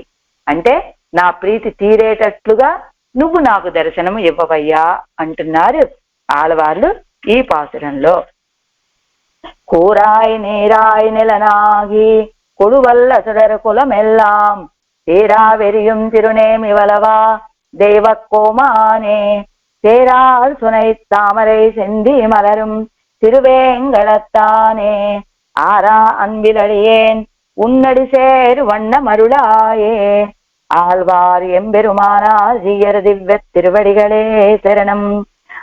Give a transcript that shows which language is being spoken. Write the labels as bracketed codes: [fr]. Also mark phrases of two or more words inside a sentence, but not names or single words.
[te] అంటే నా ప్రీతి తీరేటట్లుగా నువ్వు నాకు దర్శనము ఇవ్వవయ్యా అంటున్నారు ఆళ్వార్లు ఈ పాసురంలో. [ta] கூறாய் நீறாய் நிலனாகி கொடுவல்ல சுடர குலமெல்லாம் தீரா வெறியும் திருநேமி வலவா தெய்வக்கோமானே சேரால் சுனை தாமரை செந்தி மலரும் திருவேங்கடத்தானே ஆரா அன்பிலடியேன் உன்னடி சேர் வண்ண மருளாயே. ஆழ்வார் எம்பெருமானார் ஜீயர் திவ்ய திருவடிகளே சரணம்.